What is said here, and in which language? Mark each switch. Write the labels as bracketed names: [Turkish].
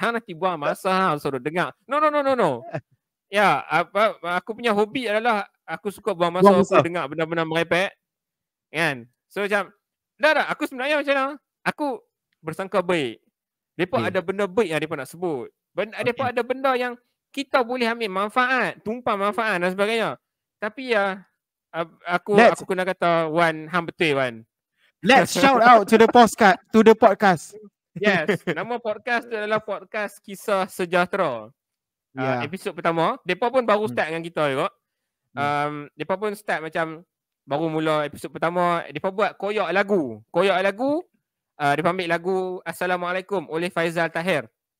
[Malay] Hang nanti buang masa suruh dengar. No. Ya, aku punya hobi adalah aku suka buang masa aku dengar benda-benda merepek. Kan? So macam dah, aku sebenarnya macam mana? Aku bersangka baik. Depa ada benda baik yang depa nak sebut. Depa ada benda yang kita boleh ambil manfaat, tumpang manfaat dan sebagainya. Tapi aku kena kata Wan, hang betul Wan. [English] Let's shout out to the podcast. [Malay] Yes, nama podcast tu adalah podcast Kisah Sejahtera. Episod pertama, depa pun baru start dengan kita juga. Depa pun start macam baru mula episod pertama, depa buat koyak lagu. Depa ambil lagu Assalamualaikum oleh Faizal Tahir.